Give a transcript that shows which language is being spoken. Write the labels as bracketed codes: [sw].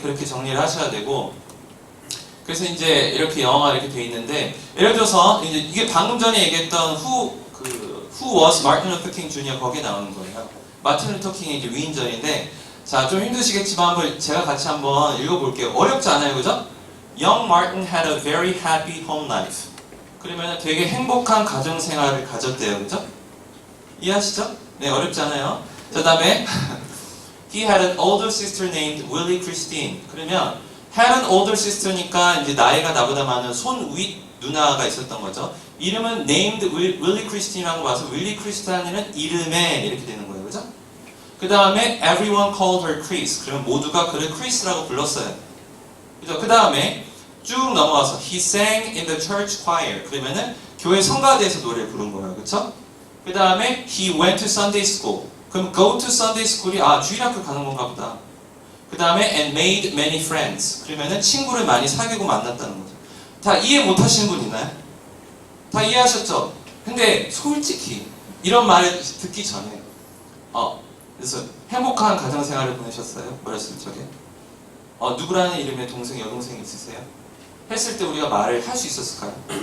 [ko] 그렇게 정리를 하셔야 되고 그래서 이제 이렇게 영어가 이렇게 돼 있는데 예를 들어서 이제 이게 방금 전에 얘기했던 [en] Who was Martin Luther King Jr. [ko] 거기에 나오는 거예요. 마틴 루터 킹의 이제 위인전인데 자, 좀 힘드시겠지만 한번 제가 같이 한번 읽어볼게요. 어렵지 않아요, 그죠? [en] Young Martin had a very happy home life. [ko] 그러면 되게 행복한 가정 생활을 가졌대요, 그죠? 이해하시죠? 네, 어렵지 않아요. 자, 다음에 [en] He had an older sister named Willie Christine. [ko] 그러면 [en] had an older sister [ko] 니까 이제 나이가 나보다 많은 손윗 누나가 있었던 거죠. 이름은 [en] named Willie Christine [ko] 이라고 봐서 Willie Christine이라는 이름에 이렇게 되는 거예요, 그죠? 그 다음에 [en] everyone called her Chris. [ko] 그러면 모두가 그를 Chris라고 불렀어요. 그죠? 그 다음에 쭉 넘어가서 [en] he sang in the church choir. [ko] 그러면은 교회 성가대에서 노래를 부른 거예요, 그렇죠? 그 다음에 [en] he went to Sunday school. [ko] 그럼 [en] go to Sunday school [ko] 이 주일학교 가는 건가 보다. 그 다음에 [en] and made many friends. [ko] 그러면은 친구를 많이 사귀고 만났다는 거죠. 다 이해 못하시는 분 있나요? 다 이해하셨죠? 근데 솔직히 이런 말을 듣기 전에 그래서 행복한 가정생활을 보내셨어요? 어렸을 적에? 누구라는 이름의 동생, 여동생이 있으세요? 했을 때 우리가 말을 할 수 있었을까요?